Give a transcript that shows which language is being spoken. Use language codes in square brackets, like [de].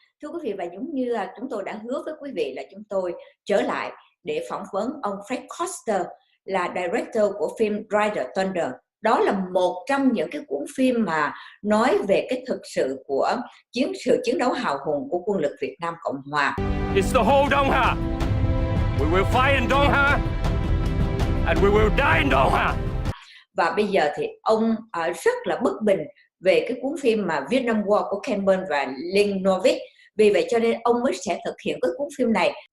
[vi] Thưa quý vị, và giống như chúng tôi đã hứa với quý vị là chúng tôi trở lại để phỏng vấn ông Fred Koster, là director của phim Ride the Thunder. Đó là một trong những cái cuốn phim mà nói về cái thực sự của chiến đấu hào hùng của quân lực Việt Nam Cộng Hòa. [en] It's the whole Dong-ha. We will fight in Dong-ha and we will die in Dong-ha. [vi] Và bây giờ thì ông rất là bất bình về cái cuốn phim mà Vietnam War của Ken Burns và Lynn Novick. Vì vậy cho nên ông mới sẽ thực hiện cái cuốn phim này.